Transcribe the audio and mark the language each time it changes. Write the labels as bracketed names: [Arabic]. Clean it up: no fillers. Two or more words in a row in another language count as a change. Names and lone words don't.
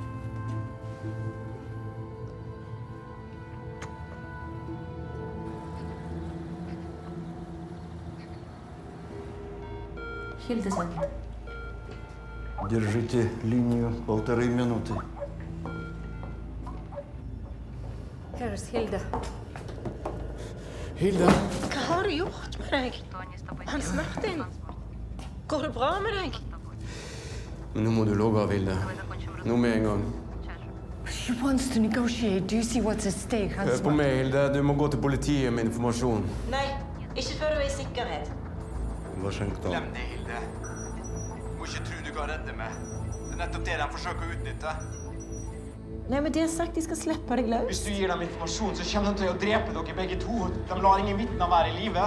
[Russian] Hilde звонит. Держите линию 1,5 минуты. [Norwegian] Her is Hilde. Hilde? Hva har du gjort med deg? Hans Martin, går det bra med deg? Men nå må du logge av, Hilde. Nå med en gang. [English] She wants to negotiate. Do you see what's at stake, Hans? [Norwegian] Hør på meg, Hilde. Du må gå til politiet med informasjon. Nei, ikke før du er i sikkerhet. Washington. Glem det, Hilde. Du må ikke tro du kan redde meg. Det er nettopp det de forsøker å utnytte. Nei, men de har sagt de skal slippe deg løs. Hvis du gir dem informasjon, så kommer de til å drepe dere begge to. De lar ingen vitner være i live.